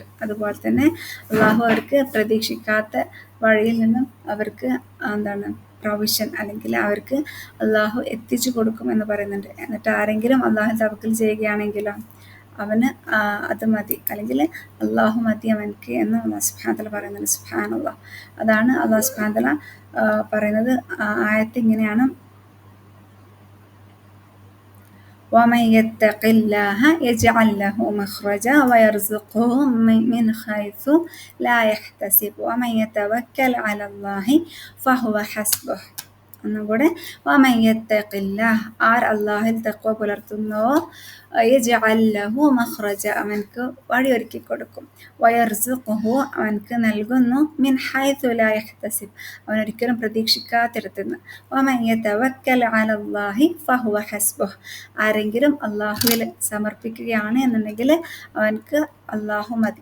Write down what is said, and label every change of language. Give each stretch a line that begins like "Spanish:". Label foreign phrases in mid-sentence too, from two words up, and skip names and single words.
Malayalam: അതുപോലെ തന്നെ അള്ളാഹു അവർക്ക് പ്രതീക്ഷിക്കാത്ത വഴിയിൽ നിന്നും അവർക്ക് എന്താണ് പ്രൊവിഷൻ അല്ലെങ്കിൽ അവർക്ക് അള്ളാഹു എത്തിച്ചു കൊടുക്കും എന്ന് പറയുന്നുണ്ട്. എന്നിട്ട് ആരെങ്കിലും അള്ളാഹു തവക്കൽ ചെയ്യുകയാണെങ്കിലോ അവന് അത് മതി, അല്ലെങ്കിൽ അള്ളാഹു മതി അവൻക്ക് എന്ന് അള്ളാഹു
Arabic: سبحانه وتعالى
Malayalam: പറയുന്നുണ്ട്. സുബ്ഹാനല്ലാഹ്. അതാണ് അള്ളാഹു
Arabic: سبحانه وتعالى
Malayalam: പറയുന്നത്. ആയത്ത് ഇങ്ങനെയാണ്,
Arabic: ومن يتق الله يجعل له مخرجا ويرزقه من حيث لا يحتسب ومن يتوكل على الله فهو حسبه. ഒന്നുകൂടെ, ومن يتق الله,
Malayalam: ആർ അള്ളാഹിൽ തഖ്വ പുലർത്തുന്നുവോ,
Arabic: يجعل له مخرجا,
Malayalam: അവൻക്ക് വഴിയൊരുക്കി കൊടുക്കും, വയർസുഖുഹു, അവൻക്ക് നൽകുന്നു,
Arabic: من حيث لا يحتسب,
Malayalam: അവനൊരിക്കലും പ്രതീക്ഷിക്കാത്തിടത്തുനിന്ന്,
Arabic: ومن يتوكل على الله فهو حسبه,
Malayalam: ആരെങ്കിലും അള്ളാഹുവിൽ സമർപ്പിക്കുകയാണ് എന്നുണ്ടെങ്കിൽ അവൻക്ക് അള്ളാഹു മതി.